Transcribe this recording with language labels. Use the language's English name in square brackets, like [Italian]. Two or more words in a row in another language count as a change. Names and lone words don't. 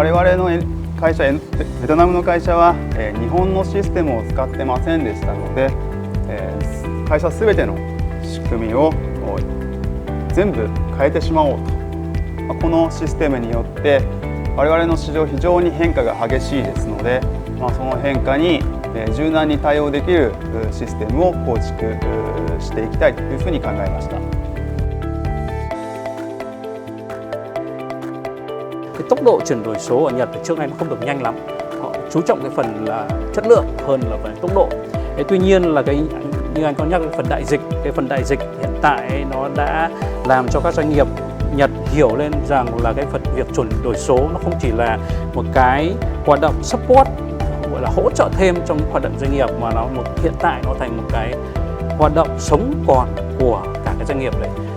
[Japanese] 々の会社、ベトナムの会社は日本のシステムを使ってませんでしたので、会社すべての仕組みを全部変えてしまおうと。このシステムによって我々の市場非常に変化が激しいですので、その変化に柔軟に対応できるシステムを構築していきたいというふうに考えました。 [Vietnamese] Cái tốc độ chuyển đổi số ở Nhật thì trước nay nó không được nhanh lắm. Họ chú trọng cái phần là chất lượng hơn là phần tốc độ. Tuy nhiên là như anh có nhắc cái phần đại dịch hiện tại nó đã làm cho các doanh nghiệp Nhật hiểu lên rằng là cái việc chuyển đổi số nó không chỉ là một cái hoạt động support, gọi là hỗ trợ thêm trong hoạt động doanh nghiệp, mà hiện tại nó thành một cái hoạt động sống còn của cả cái doanh nghiệp đấy.